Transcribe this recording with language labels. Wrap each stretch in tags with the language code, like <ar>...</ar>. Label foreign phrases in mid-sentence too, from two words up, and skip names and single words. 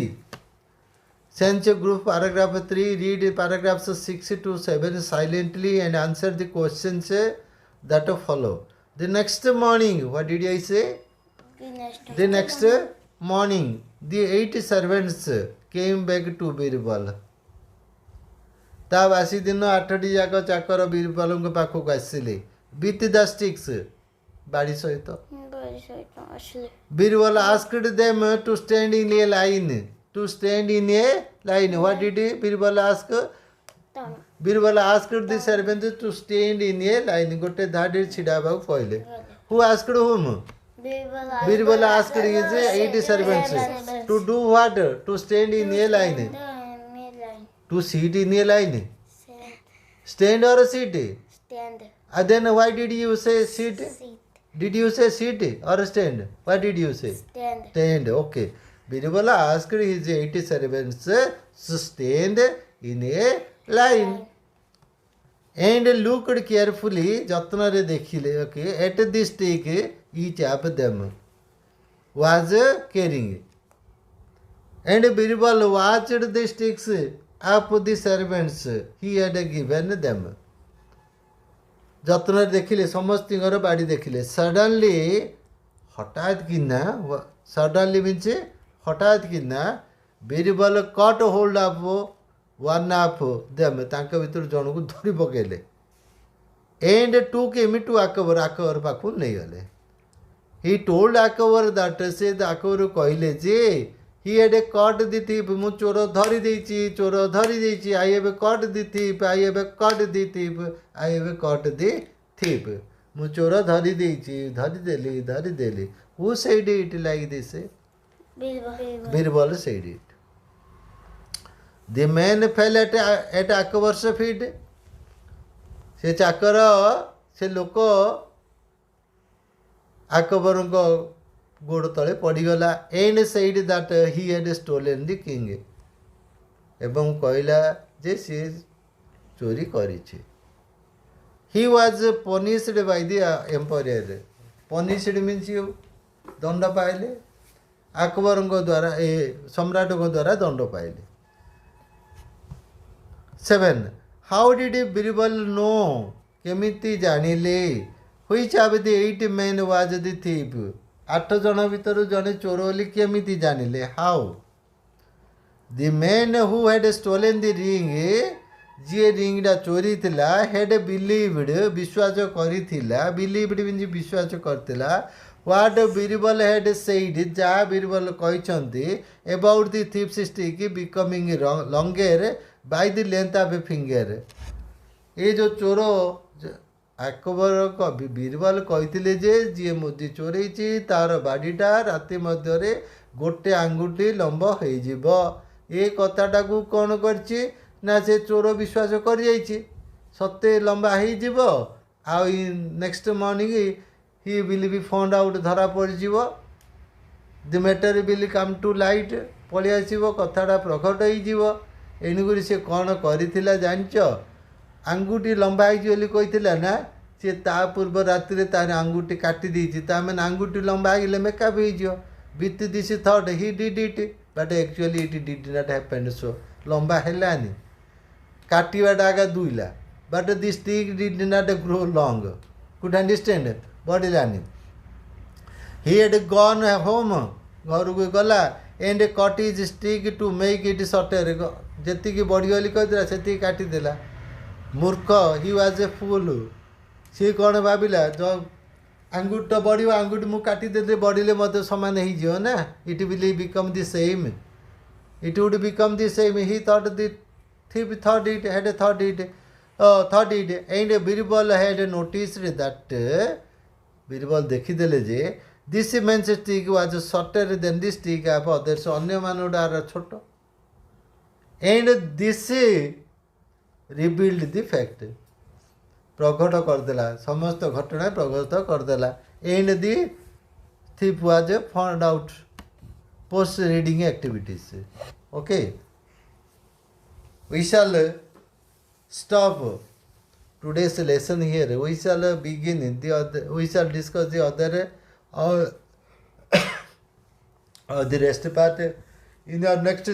<en>Sense group paragraph 3, read paragraphs 6 to 7 silently and answer the questions that follow. The next morning, what did I say? The next morning, the 8 servants came back to Birbal.</en> <or>ତା ବାସି ଦିନ 8ଟି ଯାକ ଚାକର ବୀରବଲଙ୍କ ପାଖକୁ ଆସିଲେ</or> <en>with the sticks,</en> <or>ବାଡ଼ି ସହିତ.</or> <en>Birbal asked them to stand in a line. To stand in a line. What did Birbal ask? Birbal asked the servants to stand in a line.</en> <or>ଗୋଟେ ଧାଡ଼ିରେ ଛିଡ଼ା ହେବାକୁ କହିଲେ.</or> <en>Who asked whom? Birbal asked his 8 servants to do what? To stand in a line. To sit in a line. Stand or sit? Stand. And then why did you say sit? Did you say sit or stand? What did you say? Stand. Stand. Okay. Birbal asked his 8 servants to stand in a line. And looked carefully,</en> <or>ଯତ୍ନରେ ଦେଖିଲେ,</or> <en>okay, at the stick each of them was carrying. And Birbal watched the sticks of the servants he had given them.</en> <or>ଯତ୍ନରେ ଦେଖିଲେ, ସମସ୍ତଙ୍କର ବାଡ଼ି ଦେଖିଲେ. Suddenly, ହଠାତ୍ କିନା,</or> <en>suddenly means</en> <or>ହଠାତ୍ କିନା,</or> <en>Birbal caught hold of one of them,</en> <or>ତାଙ୍କ ଭିତରୁ ଜଣକୁ ଧରି ପକେଇଲେ.</or> <en>And took him to Akbar,</en> <or>Akbar ପାଖକୁ ନେଇଗଲେ.</or> <en>He told Akbar that,</en> <or>ସେ Akbar କହିଲେ ଯେ</or> <en>he had caught the thief,</en> <or>ମୁଁ ଚୋର ଧରି ଦେଇଛି, ଚୋର ଧରି ଦେଇଛି.</or> <en>I have caught the thief, I have caught the thief, I have caught the thief.</en> <or>ମୁଁ ଚୋର ଧରି ଦେଇଛି, ଧରିଦେଲି.</or> <en>Who said it like this? Birbal said it. The man fell at Akbar's feet.</en> <or>ସେ ଚାକର, ସେ ଲୋକ ଆକବରଙ୍କ ଗୋଡ଼ ତଳେ ପଡ଼ିଗଲା.</or> <en>And said that he had stolen the king.</en> <or>ଏବଂ କହିଲା ଯେ ସିଏ ଚୋରି କରିଛି.</or> <en>He was punished by the emperor. Punished means you</en> <or>ଦଣ୍ଡ ପାଇଲେ. ଆକବରଙ୍କ ଦ୍ୱାରା, ସମ୍ରାଟଙ୍କ ଦ୍ୱାରା ଦଣ୍ଡ ପାଇଲେ.</or> <en>7. How did Birbal know?</en> <or>କେମିତି ଜାଣିଲେ?</or> <en>Which of the 8 men was the thief?</en> <or>8 ଜଣ ଭିତରୁ ଜଣେ ଚୋର ବୋଲି କେମିତି ଜାଣିଲେ?</or> <en>How? The man who had stolen the ring,</en> <or>ଯିଏ ରିଙ୍ଗଟା ଚୋରି ଥିଲା,</or> <en>had believed,</en> <or>ବିଶ୍ୱାସ କରିଥିଲା.</or> <en>Believed means</en> <or>ବିଶ୍ୱାସ କରିଥିଲା.</or> <en>What Birbal had said,</en> <or>ଯାହା Birbal କହିଛନ୍ତି</or> <en>about the thief's stick becoming longer by the length of a finger.</en> <or>ଏ ଯେଉଁ ଚୋର ଆକବର Birbal କହିଥିଲେ ଯେ ଯିଏ ମୁଦି ଚୋରେଇଛି ତାର ବାଡ଼ିଟା ରାତି ମଧ୍ୟରେ ଗୋଟେ ଆଙ୍ଗୁଠି ଲମ୍ବ ହେଇଯିବ. ଏ କଥାଟାକୁ କ'ଣ କରିଛି ନା ସେ ଚୋର ବିଶ୍ୱାସ କରିଯାଇଛି, ସତେ ଲମ୍ବା ହେଇଯିବ.</or> <en>ଆଉ next morning he will be found out,</en> <or>ଧରା ପଡ଼ିଯିବ.</or> <en>The matter will come to light,</en> <or>ପଳେଇ ଆସିବ, କଥାଟା ପ୍ରକଟ ହେଇଯିବ. ଏଣୁକରି ସେ କ'ଣ କରିଥିଲା ଜାଣିଛ? ଆଙ୍ଗୁଠି ଲମ୍ବା ହେଇଛି ବୋଲି କହିଥିଲା ନା, ସେ ତା ପୂର୍ବ ରାତିରେ ତାର ଆଙ୍ଗୁଠି କାଟି ଦେଇଛି. ତା ମାନେ ଆଙ୍ଗୁଠି ଲମ୍ବା ହେଇଗଲେ ମେକଅପ୍ ହେଇଯିବ.</or> <en>With this thought he did it, but actually it did not happen so.</en> <or>ଲମ୍ବା ହେଲାନି, କାଟିବାଟା ଆଗ ଦୁଇଲା.</or> <en>But the stick did not grow long. Could understand? ବଢ଼ିଲାନି. He had gone home,</en> <or>ଘରକୁ ଗଲା.</or> <en>And cut his stick to make it shorter.</en> <or>ଯେତିକି ବଢ଼ିଗଲି କହିଥିଲା ସେତିକି କାଟିଦେଲା. ମୂର୍ଖ,</or> <en>he was a fool.</en> <or>ସିଏ କ'ଣ ଭାବିଲା, ଆଙ୍ଗୁଠି ତ ବଢ଼ିବ, ଆଙ୍ଗୁଠି ମୁଁ କାଟିଦେଲେ ବଢ଼ିଲେ ମଧ୍ୟ ସମାନ ହେଇଯିବ ନା.</or> <en>It will become the same. It would become the same. He thought the thief thought it. And Birbal had noticed that,</en> <or>Birbal ଦେଖିଦେଲେ ଯେ</or> <en>this man's stick was shorter than the stick of others.</en> <or>ଅନ୍ୟମାନଙ୍କର ଛୋଟ.</or> <en>And this revealed the fact.</en> <or>ପ୍ରକଟ କରଦେଲା ସମସ୍ତ ଘଟଣା ପ୍ରକଟ କରଦେଲା</or> <en>and the thief was found out post reading activities. Okay, we shall stop today's lesson here. We shall begin the other, we shall discuss the other the rest part in our next session.</en>